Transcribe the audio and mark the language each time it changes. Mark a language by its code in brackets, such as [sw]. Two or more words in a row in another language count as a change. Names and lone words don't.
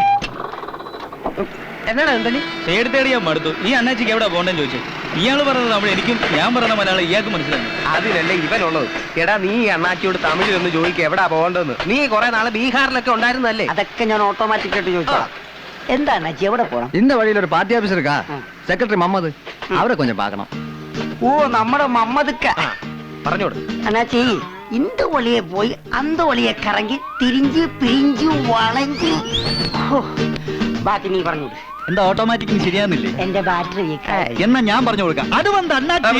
[ml] എന്നാണ് എന്തല്ലേ തേടി തേടി ഞാൻ മടുത്തു. ഈ അണ്ണാച്ചിക്ക് എവിടെ പോകണ്ടെന്ന് ചോദിച്ചു. ഇയാള് പറഞ്ഞത് നമ്മൾ എനിക്കും, ഞാൻ പറയുന്ന മലയാളം ഇയാൾക്ക് മനസ്സിലായി. അതിനല്ലേ ഇവനുള്ളത്. എടാ നീ അണ്ണാച്ചിയോട് തമിഴിലൊന്ന് ചോദിക്കുക എവിടാ പോകേണ്ടതെന്ന്. നീ കുറെ നാള് ബീഹാറിലൊക്കെ ഉണ്ടായിരുന്നല്ലേ? അതൊക്കെ ഞാൻ ഓട്ടോമാറ്റിക് ആയിട്ട് ചോദിച്ചോളാം. എന്താ അണ്ണാച്ചി എവിടെ പോണം? [ta] இந்த வழியில ஒரு பார்ட்டி ஆபீசர் இருக்கா, செக்ரட்டரி மம்மது, அவரை கொஞ்சம் பார்க்கணும். [ml] ഓ നമ്മുടെ മമ്മദക്ക. പറഞ്ഞോട് അണ്ണാച്ചി இந்த വഴിയെ പോയി അന്ത വഴിയെ കറങ്ങി തിരിഞ്ഞ് പിരിഞ്ഞു വളഞ്ഞ് ബാക്കി നീ പറഞ്ഞോട്. എന്താ ഓട്ടോമാറ്റിക്കിന് ശരിയാകുന്നില്ലേ? എന്റെ ബാറ്ററി എന്നാ ഞാൻ പറഞ്ഞു കൊടുക്കാം. അത് വന്ന് അണ്ണാച്ചി